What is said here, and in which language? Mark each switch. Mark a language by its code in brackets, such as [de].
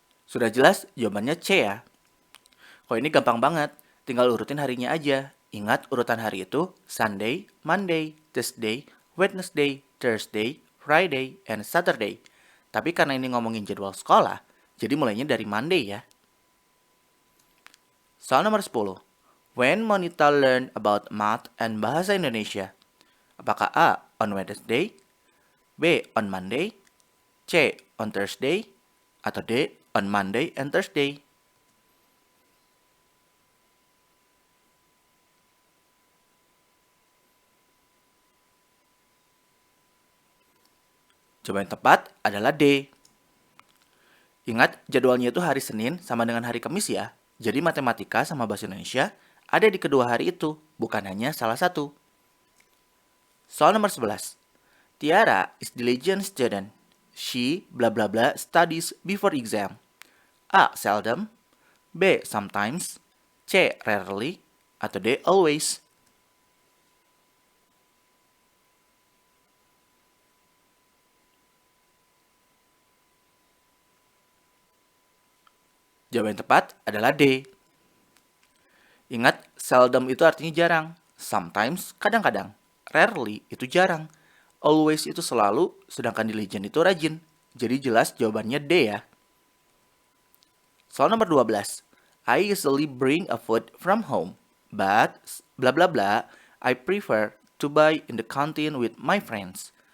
[id] Sudah jelas jawabannya C ya. Kok ini gampang banget, tinggal urutin harinya aja. Ingat urutan hari itu [en] Sunday, Monday, Tuesday, Wednesday, Thursday, Friday, and Saturday. [id] Tapi karena ini ngomongin jadwal sekolah, jadi mulainya dari Monday ya. Soal nomor 10. [en] When Monita learn about math and bahasa Indonesia? [id] Apakah A. [en] on Wednesday, B. on Monday, C. on Thursday, [id] atau D. [en] on Monday and Thursday? [id] Jawaban yang tepat adalah D. Ingat, jadwalnya itu hari Senin sama dengan hari Kamis ya. Jadi matematika sama bahasa Indonesia ada di kedua hari itu, bukan hanya salah satu. Soal nomor 11. [en] Tiara is diligent student. She bla bla bla studies before exam. A. Seldom. B. Sometimes. C. Rarely. [id] Atau D. [en] Always. [id] Jawaban yang tepat adalah D. Ingat, seldom itu artinya jarang. Sometimes, kadang-kadang. Rarely itu jarang. Always itu selalu, sedangkan diligent itu rajin. Jadi jelas jawabannya D ya. Soal nomor 12. [en] I usually bring a food from home, but bla bla bla, I prefer to buy in the canteen with my friends.